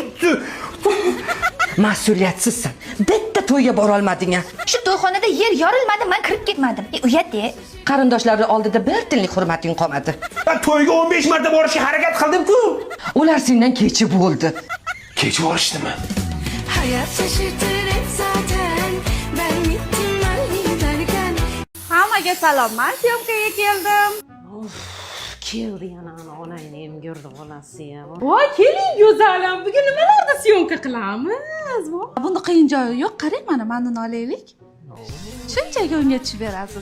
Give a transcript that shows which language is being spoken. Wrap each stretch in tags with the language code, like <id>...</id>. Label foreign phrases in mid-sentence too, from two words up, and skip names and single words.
<uz>Mas'uliyatsizsan. Bitta to'yga bora olmading-a? Shu to'yxonada yer yorilmadi, men kirib ketmadim. Uyat-de. Qarindoshlari oldida bir tillik hurmating qolmadi. Ben to'yga 15 marta borishga harakat qildim-ku. Ular sendan kechi bo'ldi. Kech borishdimi?</uz> <tr>hayat şaşırtır hep zaten. Ben gittim ben giderken</tr> <uz>Hammaga salom. Men syomkaga keldim. Keldi yana onangni ham ko'rdim, onasi ham. Voy, keling go'zalim. Bugun nimalarda syomka qilamiz? Bunda qiyin joyi yo'q. Qarang, mana uni olaylik. Shunchaki unga tushib berasiz.</uz>